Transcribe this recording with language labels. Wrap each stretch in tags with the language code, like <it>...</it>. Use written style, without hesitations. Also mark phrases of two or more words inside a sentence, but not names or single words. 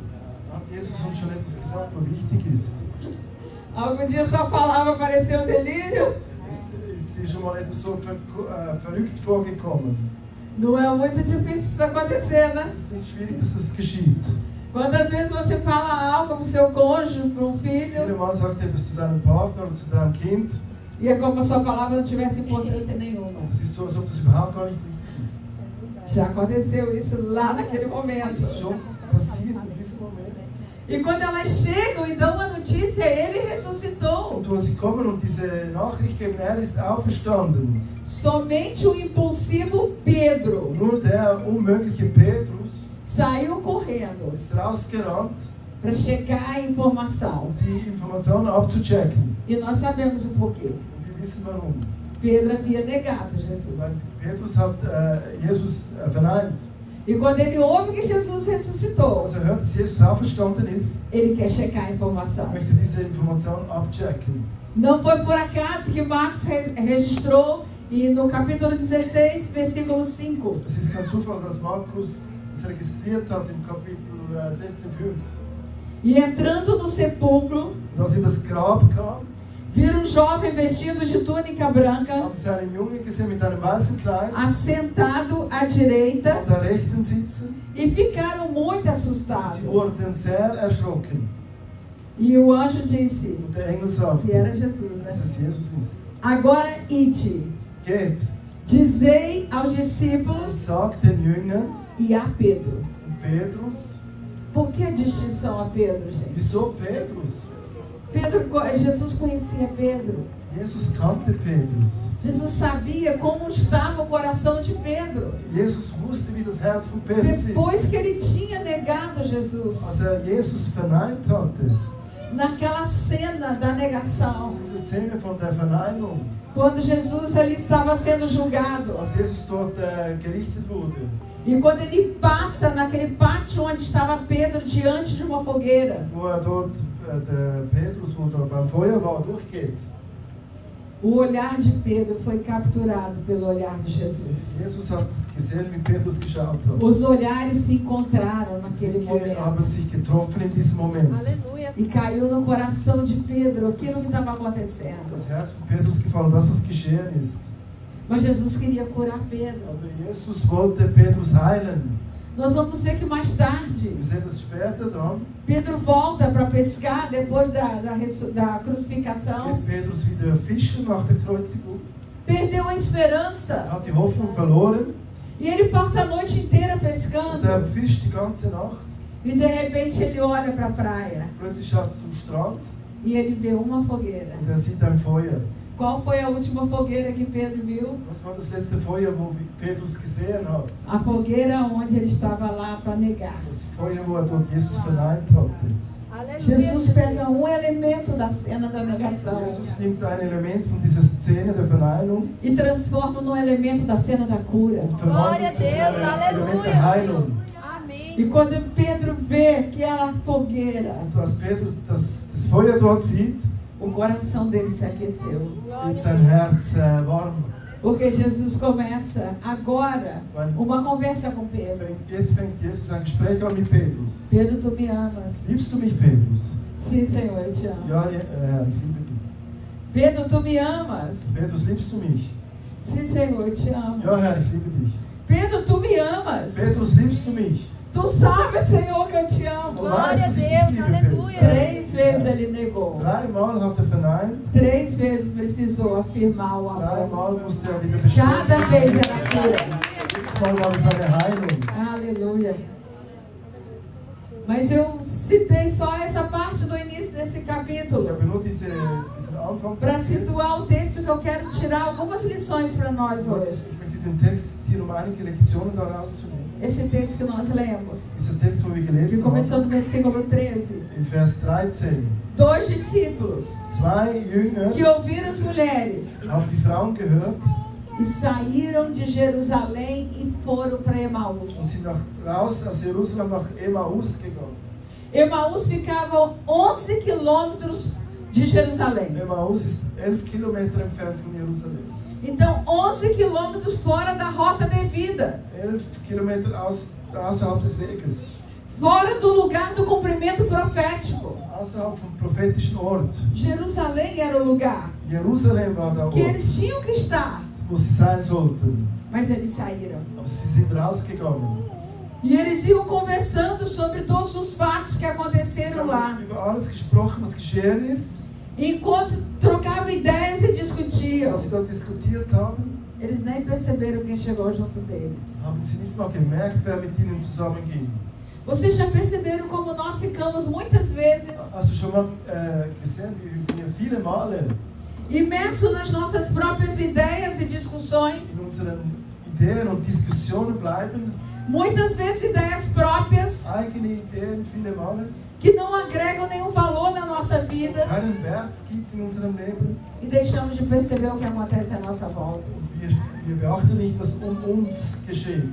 <de>Hat Jesus uns schon etwas gesagt, was wichtig ist?</de> <pt>Algum dia sua palavra pareceu um delírio?</pt> <de>Ist dir schon mal etwas so verrückt vorgekommen?</de> <pt>Não é muito difícil isso acontecer, né?</pt> <de>Es ist nicht schwierig, dass das geschieht.</de> <pt>Quantas vezes você fala algo para o seu cônjuge, para um</pt> <de>Viele</de> <pt>filho,</pt> <de>Mal sagt etwas zu deinem Partner oder zu deinem Kind.</de> <pt>e é como a sua palavra não tivesse importância nenhuma.</pt> <de>Das ist so, als ob das überhaupt gar nicht wichtig ist.</de> <pt>Já aconteceu isso lá naquele momento.</pt> <de>Das ist schon passiert in diesem Moment.</de> <pt>E quando elas chegam e dão a notícia, ele ressuscitou.</pt> <de>Und wo sie kommen und diese Nachricht geben, er ist auferstanden.</de> <pt>Somente o impulsivo Pedro</pt> <de>Nur der unmögliche Petrus</de> <pt>saiu correndo</pt> <de>ist rausgerannt,</de> <pt>para checar a informação.</pt> <de>um die Informationen abzuchecken.</de> <pt>E nós sabemos o porquê.</pt> <de>Und wir wissen warum.</de> <pt>Pedro havia negado</pt> <de>Weil</de> <pt>Jesus.</pt> <de>Petrus hat Jesus verneint.</de> <pt>E quando ele ouve que Jesus ressuscitou,</pt> <de>Als hört, dass Jesus auferstanden ist,</de> <pt>ele quer checar a informação.</pt> <de>möchte diese Information abchecken.</de> <pt>Não foi por acaso que Marcos registrou e no capítulo 16, versículo 5.</pt> <de>Es ist kein Zufall, dass Markus es registriert hat im Kapitel 16,5.</de> <pt>E entrando no sepulcro,</pt> <de>Und als in das Grab kam,</de> <pt>viram um jovem vestido de túnica branca,</pt> <de>haben sie einen Jungen gesehen mit einem weißen Kleid,</de> <pt>assentado à direita,</pt> <de>an der rechten sitzen.</de> <pt>e ficaram muito</pt> <de>Sie</de> <pt>assustados.</pt> <de>wurden sehr erschrocken.</de> <pt>E o anjo disse</pt> <de>Und der Engel sagte,</de> <pt>que era Jesus, né?</pt> <de>dass es Jesus ist.</de> <pt>Agora ide,</pt> <de>Geht</de> <pt>dizei aos</pt> <de>und</de> <pt>discípulos</pt> <de>sagt den Jüngern</de> <pt>e a Pedro.</pt> <de>und Petrus.</de> <pt>Por que a distinção a Pedro, gente?</pt> <de>Wieso Petrus?</de> <pt>Jesus conhecia Pedro.</pt> <de>Jesus kannte Petrus.</de> <pt>Jesus sabia como estava o coração de Pedro.</pt> <de>Jesus wusste, wie das Herz von Petrus</de> <pt>Depois</pt> <de>ist.</de> <pt>que ele tinha negado Jesus,</pt> <de>Als Jesus verneint hatte,</de> <pt>naquela cena da negação,</pt> <de>diese Szene von der Verneinung,</de> <pt>quando Jesus ali estava sendo julgado,</pt> <de>als Jesus dort gerichtet wurde,</de> <pt>e quando ele passa naquele pátio onde estava Pedro diante de uma fogueira,</pt> <de>wo dort der Petrus, wo da beim Feuer war, durchgeht.</de> <pt>o olhar de Pedro foi capturado pelo olhar de Jesus.</pt> <de>Jesus hat gesehen, wie Petrus geschaut hat.</de> <pt>Os olhares se encontraram naquele</pt> <de>Die haben</de> <pt>momento.</pt> <de>sich getroffen in diesem Moment.</de> <pt>Aleluia. E caiu no coração de Pedro aquilo que estava acontecendo.</pt> <de>Das Herz von Petrus gefallen, das was geschehen ist.</de> <pt>Mas Jesus queria curar Pedro.</pt> <de>Aber Jesus wollte Petrus heilen.</de> <pt>Nós vamos ver que mais tarde,</pt> <de>Wir sehen das später dann.</de> <pt>Pedro volta para pescar depois da crucificação.</pt> <de>Geht Petrus wieder fischen nach der Kreuzigung.</de> <pt>Perdeu a esperança.</pt> <de>Hat die Hoffnung verloren.</de> <pt>E ele passa a noite inteira</pt> <de>Und</de> <pt>pescando.</pt> <de>er fischt die ganze Nacht.</de> <pt>E de repente ele olha para a praia.</pt> <de>Plötzlich schaut er zum Strand</de> <pt>E ele vê uma fogueira.</pt> <de>und er sieht ein Feuer.</de> <pt>Qual foi a última fogueira que Pedro viu?</pt> <de>Was war das letzte Feuer, wo Petrus gesehen hat?</de> <pt>A fogueira onde ele estava lá para negar.</pt> <de>Das Feuer, wo dort Jesus verneint hatte.</de> <pt>Aleluia. Jesus pega um elemento da cena da negação</pt> <de>Jesus nimmt ein Element von dieser Szene der Verneinung</de> <pt>e transforma num elemento da cena da cura.</pt> <de>und</de> <pt>Glória a</pt> <de>verwandelt es in</de> <pt>Deus,</pt> <de>ein Element der</de> <pt>aleluia.</pt> <de>Heilung.</de> <pt>Amém. E quando Pedro vê aquela fogueira,</pt> <de>Und als Petrus das Feuer dort sieht,</de> <pt>o coração dele se aqueceu.</pt> <de>wird sein Herz warm.</de> <pt>Porque Jesus começa agora uma conversa com Pedro.</pt> <de>Jetzt fängt Jesus ein Gespräch an mit Petrus.</de> <pt>Pedro, tu me amas?</pt> <de>Liebst du mich, Petrus?</de> <pt>Sim, Senhor, eu te amo.</pt> <de>Ja, Herr, ich liebe dich.</de> <pt>Pedro, tu me amas?</pt> <de>Petrus, liebst du mich?</de> <pt>Sim, Senhor, eu te amo.</pt> <de>Ja, Herr, ich liebe dich.</de> <pt>Pedro, tu me amas?</pt> <de>Petrus, liebst du mich?</de> <pt>Tu sabes, Senhor, que eu te</pt> <de>Du</de> <pt>amo. Glória a</pt> <de>weißt, dass ich dich</de> <pt>Deus,</pt> <de>liebe,</de> <pt>aleluia.</pt> <de>Petrus.</de> <pt>3 vezes ele negou.</pt> <de>Dreimal hat er verneint.</de> <pt>3 vezes precisou afirmar o amor.</pt> <de>Dreimal musste er wieder bestätigen.</de> <pt>Cada vez era cura.</pt> <de>Jedes Mal war es eine Heilung.</de> <pt>Aleluia. Mas eu citei só essa parte do início desse</pt> <de>Ich</de> <pt>capítulo</pt> <de>habe nur diesen Anfang</de> <pt>para</pt> <de>zitiert.</de> <pt>situar o texto que eu quero tirar algumas lições para nós hoje.</pt> <de>Ich möchte den Text zitieren, um einige Lektionen daraus zu nehmen.</de> <pt>esse texto que nós lemos,</pt> <de>Dieser Text, wo wir</de> <pt>que</pt> <de>gelesen</de> <pt>começou</pt> <de>haben,</de> <pt>no versículo 13.</pt> <de>in Vers 13.</de> <pt>2 discípulos</pt> <de>Zwei Jünger</de> <pt>que ouviram as mulheres</pt> <de>haben die Frauen gehört</de> <pt>e saíram de Jerusalém e foram para Emaús.</pt> <de>und sind raus aus Jerusalem nach Emmaus gegangen.</de> <pt>Emaús ficava 11 quilômetros de Jerusalém.</pt> <de>Emmaus ist 11 Kilometer entfernt von Jerusalem.</de> <pt>Então, 11 quilômetros fora da rota devida.</pt> <de>11 Kilometer außerhalb des Weges.</de> <pt>Fora do lugar do cumprimento profético.</pt> <de>Außerhalb vom prophetischen Ort.</de> <pt>Jerusalém era o lugar</pt> <de>Jerusalem war der</de> <pt>que</pt> <de>Ort,</de> <pt>eles tinham que estar.</pt> <de>wo sie sein sollten.</de> <pt>Mas eles saíram.</pt> <de>Aber sie sind rausgegangen.</de> <pt>E eles iam conversando sobre todos os fatos que</pt> <de>Sie</de> <pt>aconteceram lá.</pt> <de>haben über alles gesprochen, was geschehen ist.</de> <pt>Enquanto trocavam ideias e discutiam,</pt> <de>Was sie dort diskutiert haben,</de> <pt>eles nem perceberam quem chegou junto deles.</pt> <de>haben sie nicht mal gemerkt, wer mit ihnen zusammenging.</de> <pt>Vocês já perceberam como nós ficamos muitas vezes</pt> <de>Hast du schon mal gesehen, wie wir viele Male</de> <pt>imersos nas nossas próprias ideias e discussões?</pt> <de>in unseren Ideen und Diskussionen bleiben?</de> <pt>Muitas vezes ideias próprias</pt> <de>Eigene Ideen, viele Male,</de> <pt>que não agregam nenhum valor na nossa vida</pt> <de>keinen Wert gibt in unserem Leben.</de> <pt>e deixamos de perceber o que acontece à nossa volta.</pt> <de>Und wir beachten nicht, was uns geschieht.</de>